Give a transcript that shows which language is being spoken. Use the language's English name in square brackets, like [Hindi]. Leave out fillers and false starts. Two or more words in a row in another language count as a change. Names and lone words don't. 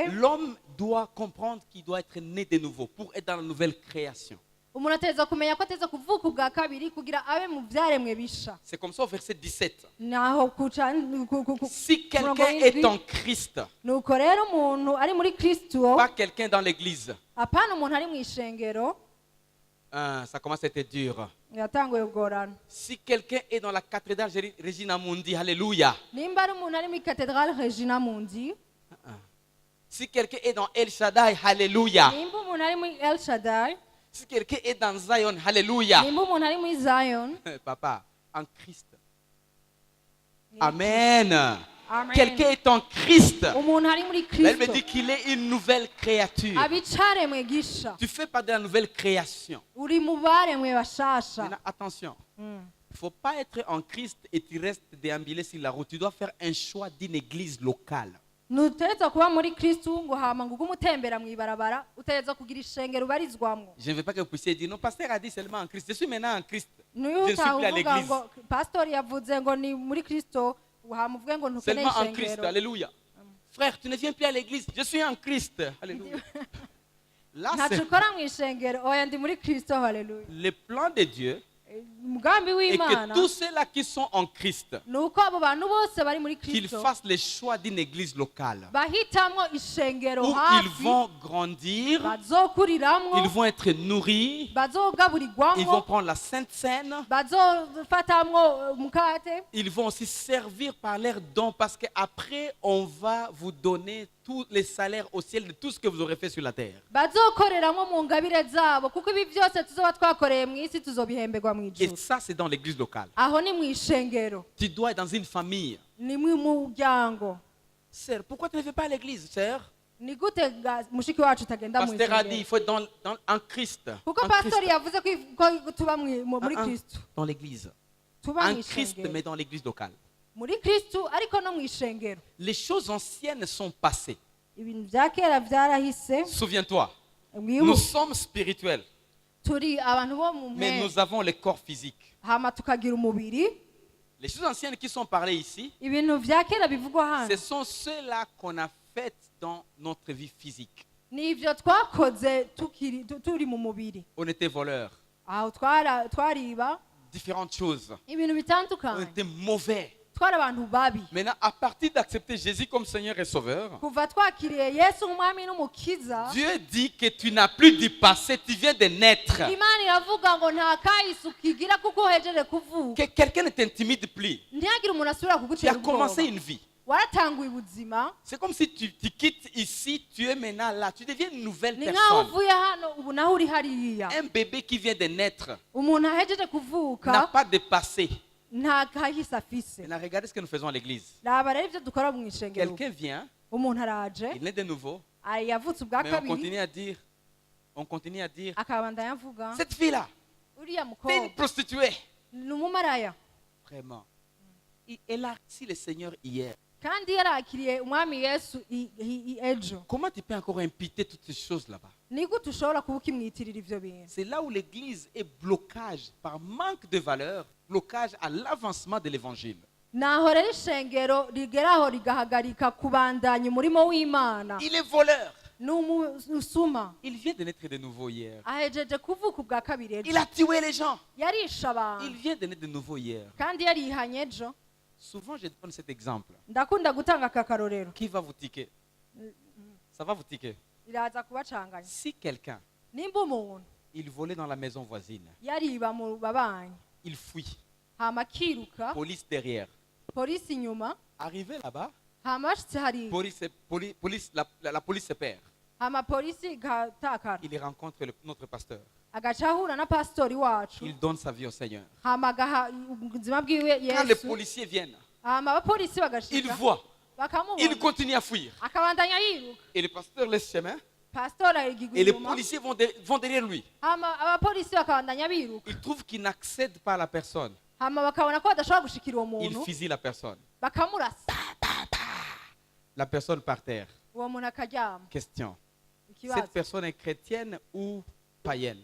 [French] l'homme doit comprendre qu'il doit être né de nouveau pour être dans la nouvelle création. [Rundi] umuntu ateza kumenya ko ateza kuvuka ubwa kabiri kugira abe mu byaremwe bisha. [French] C'est comme ça au verset 17. [Rundi] Naho kuca [French] Si quelqu'un est en Christ, [Rundi] nuko rero umuntu ari muri Kristo, [French] pas quelqu'un dans l'église, [Rundi] apana umuntu ari mu ishengero, [French] ça commence à être dur. [Rundi] yatanguye kugorana. [French] Si quelqu'un est dans la cathédrale Regina Mundi, alléluia. [Rundi] Nimba ari umuntu ari muri Cathedrale Regina Mundi, [French] Si quelqu'un est dans El Shaddai, alléluia. [Rundi] nimba umuntu ari muri El Shaddai, [French] Si quelqu'un est dans Zion, alléluia. [Rundi] nimba umuntu ari muri Zion, [French] Papa, en Christ. Amen. Amen. Quelqu'un est en Christ. [Rundi] umuntu ari muri [French] Elle me [Rundi] Kristo [French] dit qu'il est une nouvelle créature. [Rundi] abicaremwe gisha, [French] Tu fais partie de la nouvelle création. [Rundi] uri mu baremwe bashasha. [French] Maintenant, attention. Il ne faut pas être en Christ et tu restes déambulé sur la route. Tu dois faire un choix d'une église locale. [Rundi] Nutereza kuba muri Kristo ngo hama ngo umutembera mu ibarabara, utereza kugira ishengero ubarizwamwo. [French] Je ne veux pas que vous puissiez dire, non, pasteur a dit seulement en Christ. Je suis maintenant en Christ. Je ne [Rundi] Niyo [French] suis plus à [Rundi] utavuga [French] l'église. [Rundi] ngo pastor yavuze ngo ni muri Kristo, hama uvuge ngo ntukeneye [French] Seulement en Christ. [Rundi] ishengero. [French] Alléluia. Frère, tu ne viens plus à l'église. Je suis en Christ. Alléluia. Là, [Rundi] Ntacu [French] c'est [Rundi] ukora mu ishengero, oya ndi muri Kristo, haleluya. [French] le plan de Dieu. [Rundi] Umugambi [French] Et que [Rundi] w'Imana [French] tous ceux-là qui sont en Christ, [Rundi] nuko abo bantu bose bari muri [French] qu'ils [Rundi] Kristo [French] fassent le choix d'une église locale. [Rundi] bahitamwo ishengero [French] Où ils [Rundi] hafi [French] vont grandir, [Rundi] bazokuriramwo, [French] ils vont être nourris, ils vont [Rundi] bazogaburirwamwo, [French] prendre la Sainte Seine, [Rundi] bazofatamwo umukate, [French] ils vont aussi servir par leurs dons parce qu'après, on va vous donner tous les salaires au ciel de tout ce que vous aurez fait sur la terre. [Rundi] bazokoreramwo mu ngabire zabo, kuko ibi byose tuzoba twakoreye mu isi tuzobihemberwa mu [French] Et [Rundi] ijuru. [French] ça, c'est dans l'église locale. [Rundi] Aho ni mu ishengero, [French] Tu dois être dans une famille. [Rundi] ni mu muryango. [French] Sœur, pourquoi tu ne fais pas à l'église, sœur? [Rundi] Ni gute mushiki wacu utagenda mu [French] Pasteur a dit, il [Rundi] ishengero? [French] faut être en Christ. [Rundi] Kuko [French] En [Rundi] pastor [French] Christ. [Rundi] yavuze ko tuba muri Ah, ah, Kristo, [French] dans l'église. [Rundi] tuba mu [French] En Christ, [Rundi] ishengero. [French] mais dans l'église locale. [Rundi] Muri Kristo ariko no mu ishengero. [French] Les choses anciennes sont passées. [Rundi] Ibintu bya kera byarahise, [French] Souviens-toi, nous [Rundi] mwibuke [French] sommes spirituels, [Rundi] turi abantu bo mu [French] mais [Rundi] mpera, [French] nous avons le corps physique. [Rundi] hama tukagira umubiri. [French] Les choses anciennes qui sont parlées ici, [Rundi] Ibintu bya kera bivugwa [French] ce [Rundi] hano [French] sont ceux-là qu'on a fait dans notre vie physique. [Rundi] ni ibyo twakoze turi mu mubiri. [French] On était voleurs, [Rundi] Aho twariba [French] différentes choses. [Rundi] ibintu [French] On [Rundi] bitandukanye, [French] était mauvais. [Rundi] twari abantu babi. [French] Maintenant, à partir d'accepter Jésus comme Seigneur et Sauveur, [Rundi] Kuva twakiriye Yesu nk'umwami n'umukiza, [French] Dieu dit que tu n'as plus du passé, tu viens de naître. [Rundi] Imana iravuga ngo nta kahise ukigira kuko uhejeje kuvuka. [French] Que quelqu'un ne t'intimide plus. [Rundi] Ntihagire umuntu asubira [French] Tu [Rundi] kugutera [French] as commencé [Rundi] ubwoba. [French] une vie. [Rundi] Waratanguye ubuzima, [French] C'est comme si tu quittes ici, tu es maintenant là, tu deviens une nouvelle [Rundi] ni nk'aho [French] personne. [Rundi] uvuye hano ubu naho uri hariya. [French] Un bébé qui vient de naître [Rundi] Umuntu ahejeje [French] n'a [Rundi] kuvuka [French] pas de passé. [Rundi] nta kahise afise. [French] Maintenant, regardez ce que nous faisons à l'église. [Rundi] Raba rero ibyo dukora mu ishengero. [French] Quelqu'un vient, [Rundi] Umuntu araje, [French] il naît de nouveau, [Rundi] yavutse ubwa [French] mais [Rundi] kabiri, [French] on continue à dire, [Rundi] akabandanya avuga [French] cette fille-là, [Rundi] uriya [French] c'est une [Rundi] mukobwa [French] prostituée. [Rundi] ni umumaraya, [French] Vraiment. Elle a reçu le Seigneur hier. [Rundi] kandi yarakiriye umwami Yesu ejo. [French] Comment tu peux encore imputer toutes ces choses là-bas? [Rundi] Ni gute ushobora kuba ukimwitirira ivyo bintu? [French] C'est là où l'église est blocage par manque de valeur, blocage à l'avancement de l'évangile. [Rundi] Naho rero ishengero rigeraho rigahagarika kubandanya umurimo w'Imana. [French] Il est voleur. [Rundi] ni umusuma [French] Il vient de naître de nouveau hier. [Rundi] ahejeje kuvuka ubwa kabiri ejo [French] Il a tué les gens. [Rundi] yarishe [French] Il [Rundi] abantu [French] vient de naître de nouveau hier. [Rundi] kandi yarihanye ejo. [French] Souvent, je donne cet exemple. [Rundi] Ndakunda gutanga aka karorero [French] Qui va vous tiquer? Ça va vous tiquer. [Rundi] iraza kubacanganya. [French] Si quelqu'un, [Rundi] Nimba umuntu [French] il volait dans la maison voisine, [Rundi] yariba mu babanyi [French] il fuit, [Rundi] hama akiruka [French] police derrière. [Rundi] polisi inyuma [French] Arrivé là-bas, [Rundi] hama ashitse hariya [French] la police se perd. [Rundi] hama polisi igatakara [French] Il rencontre notre pasteur. [Rundi] agaca ahura na pasitori wacu [French] Il donne sa vie au Seigneur. [Rundi] hama agaha ubuzima bwiwe [French] Quand les [Rundi] yesu [French] policiers viennent, [Rundi] hama abapolisi [French] ils [Rundi] bagashika [French] voient, ils [Rundi] bakamubona [French] continuent à fuir. [Rundi] akabandanya yiruka [French] Et le pasteur laisse chemin [Rundi] pasitori arigigwa [French] et les [Rundi] inyuma [French] policiers vont derrière lui. [Rundi] hama abapolisi bakabandanya biruka [French] Ils trouvent qu'ils n'accèdent pas à la personne. [Rundi] hama bakabona ko badashobora gushikira uwo [French] Ils [Rundi] muntu [French] fusillent la personne. [Rundi] bakamurasa [French] La personne par terre. [Rundi] uwo muntu akaryama. [French] Question. Cette [Rundi] Ikibazo, [French] personne est chrétienne ou païenne?